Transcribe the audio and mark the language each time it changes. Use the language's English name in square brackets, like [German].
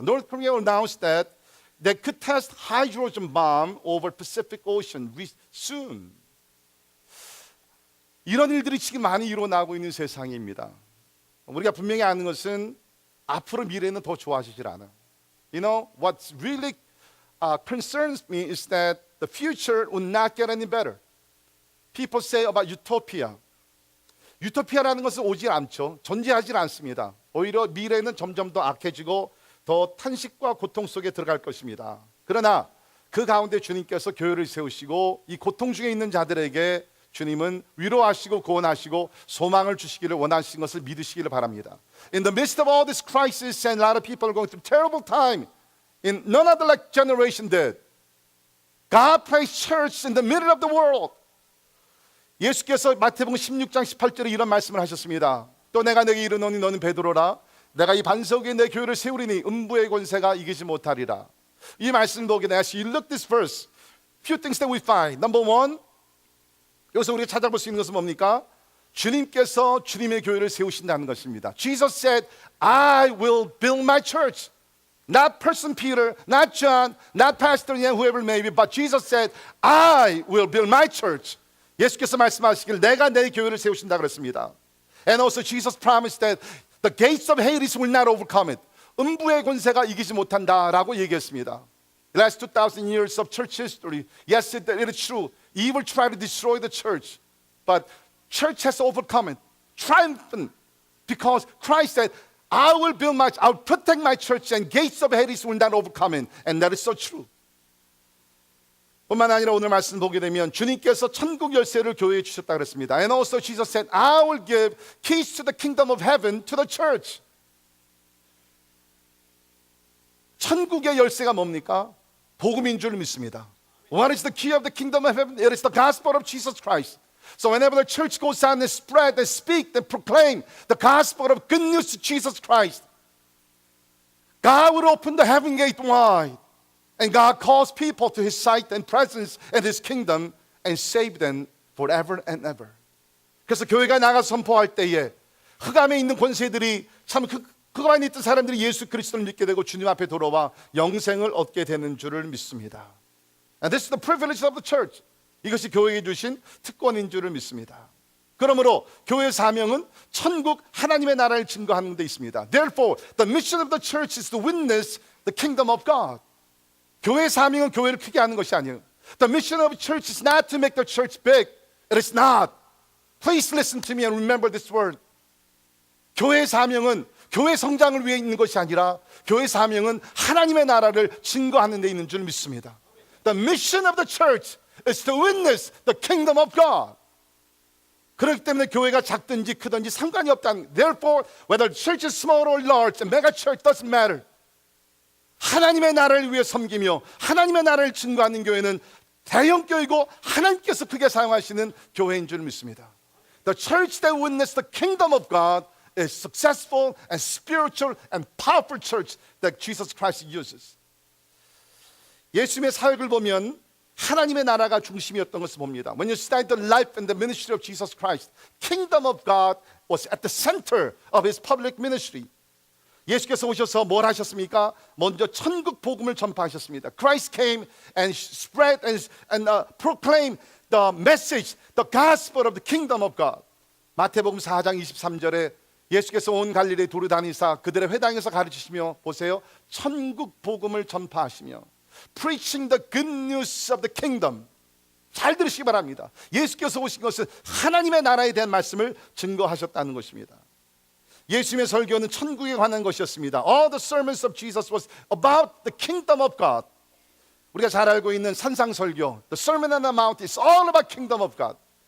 [English] North Korea announced that they could test hydrogen bomb over Pacific Ocean soon. [Korean] 이런 일들이 지금 많이 일어나고 있는 세상입니다. 우리가 분명히 아는 것은 앞으로 미래는 더 좋아지질 않아요. [English] You know, what really concerns me is that the future will not get any better. People say about utopia. [Korean] 유토피아라는 것은 오질 않죠. 존재하지 않습니다. 오히려 미래는 점점 더 악해지고 더 탄식과 고통 속에 들어갈 것입니다. 그러나 그 가운데 주님께서 교회를 세우시고 이 고통 중에 있는 자들에게 주님은 위로하시고 구원하시고 소망을 주시기를 원하시는 것을 믿으시기를 바랍니다. [English] In the midst of all this crisis and a lot of people are going through terrible time, in none other generation did. God placed church in the middle of the world. [Korean] 예수께서 마태복음 16장 18절에 이런 말씀을 하셨습니다. 또 내가 내게 이르노니 너는 베드로라. 내가 이 반석 위에 내 교회를 세우리니 음부의 권세가 이기지 못하리라. 이 말씀 보게 되면 [English] as you look this verse, few things that we find. Number one, [Korean] 여기서 우리가 찾아볼 수 있는 것은 뭡니까? 주님께서 주님의 교회를 세우신다는 것입니다. [English] Jesus said, I will build my church. Not person Peter, not John, not Pastor Yan, whoever it may be, but Jesus said, I will build my church. [Korean] 예수께서 말씀하시길 내가 내 교회를 세우신다 그랬습니다. [English] And also Jesus promised that the gates of Hades will not overcome it. [Korean] 음부의 권세가 이기지 못한다라고 얘기했습니다. [English] The last 2,000 years of church history, yes, it is true. Evil tried to destroy the church, but church has overcome it, triumphant, because Christ said, I'll protect my church and gates of Hades will not overcome it. And that is so true. [Korean] 뿐만 아니라 오늘 말씀 보게 되면 주님께서 천국 열쇠를 교회에 주셨다 그랬습니다. [English] And also Jesus said, I will give keys to the kingdom of heaven to the church. [Korean] 천국의 열쇠가 뭡니까? 복음인 줄 믿습니다. [English] What is the key of the kingdom of heaven? It is the gospel of Jesus Christ. So whenever the church goes out and spread and speak and proclaim the gospel of good news to Jesus Christ, God will open the heaven gate wide. And God calls people to His sight and presence and His kingdom and save them forever and ever. [Korean] 그래서 교회가 나가서 선포할 때에 흑암에 있는 권세들이 참 흑암에 있던 사람들이 예수 그리스도를 믿게 되고 주님 앞에 돌아와 영생을 얻게 되는 줄을 믿습니다. [English] And this is the privilege of the church. [Korean] 이것이 교회에 주신 특권인 줄을 믿습니다. 그러므로 교회의 사명은 천국 하나님의 나라를 증거하는 데 있습니다. [English] Therefore, the mission of the church is to witness the kingdom of God. [Korean] 교회의 사명은 교회를 크게 하는 것이 아니에요. [English] The mission of the church is not to make the church big. It is not. Please listen to me and remember this word. [Korean] 교회의 사명은 교회 성장을 위해 있는 것이 아니라 교회 사명은 하나님의 나라를 증거하는 데 있는 줄 믿습니다. [English] The mission of the church is to witness the kingdom of God. [Korean] 그렇기 때문에 교회가 작든지 크든지 상관이 없다는. [English] Therefore, whether the church is small or large, a mega church doesn't matter. [Korean] 하나님의 나라를 위해 섬기며 하나님의 나라를 증거하는 교회는 대형 교회이고 하나님께서 크게 사용하시는 교회인 줄 믿습니다. [English] The church that witnessed the kingdom of God is successful and spiritual and powerful church that Jesus Christ uses. [Korean] 예수님의 사역을 보면 하나님의 나라가 중심이었던 것을 봅니다. [English] When you study the life and the ministry of Jesus Christ, kingdom of God was at the center of his public ministry. [Korean] 예수께서 오셔서 뭘 하셨습니까? 먼저 천국 복음을 전파하셨습니다. [English] Christ came and spread and proclaimed the message, the gospel of the kingdom of God. [Korean] 마태복음 4장 23절에 예수께서 온 갈릴리에 두루 다니사 그들의 회당에서 가르치시며 보세요. 천국 복음을 전파하시며 [English] preaching the good news of the kingdom. [Korean] 잘 들으시기 바랍니다. 예수께서 오신 것은 하나님의 나라에 대한 말씀을 증거하셨다는 것입니다. 예수님의 설교는 천국에 관한 것이었습니다. [English] All the sermons of Jesus was about the kingdom of God. [Korean] 우리가 잘 알고 있는 산상설교, [English] The Sermon on the Mount is all about kingdom of God.